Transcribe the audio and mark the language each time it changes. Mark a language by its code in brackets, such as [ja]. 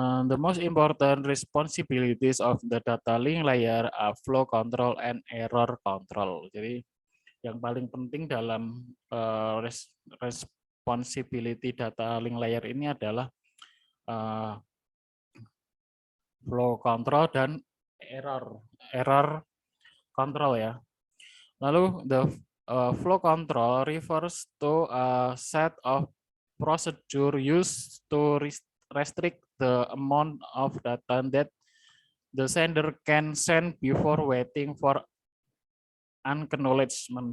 [en] The most important responsibilities of the data link layer are flow control and error control. [id] Jadi yang paling penting dalam responsibility data link layer ini adalah flow control dan error control ya. Lalu [en] the flow control refers to a set of procedure used to restrict the amount of data that the sender can send before waiting for acknowledgement.